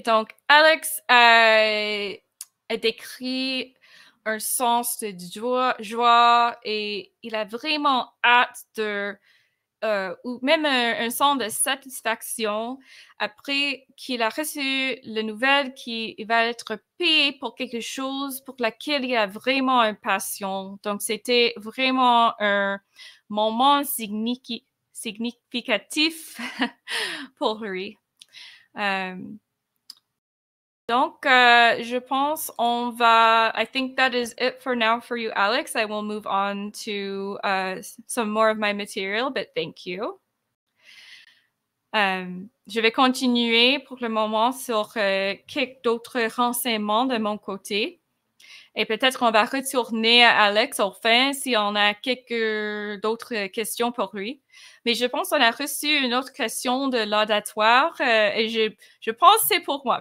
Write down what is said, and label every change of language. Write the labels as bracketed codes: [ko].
[fr] Donc, Alex a décrit un sens de joie et il a vraiment hâte ou même un sens de satisfaction après qu'il a reçu la nouvelle qu'il va être payé pour quelque chose pour laquelle il a vraiment une passion. Donc, c'était vraiment un moment significatif pour lui. Donc, je pense on va, [en] I think that is it for now for you, Alex. I will move on to some more of my material, but thank you. [fr] Je vais continuer pour le moment sur quelques d'autres renseignements de mon côté. Et peut-être qu'on va retourner à Alex au fin si on a quelques d'autres questions pour lui. Mais je pense qu'on a reçu une autre question de l'auditoire et je pense que c'est pour moi.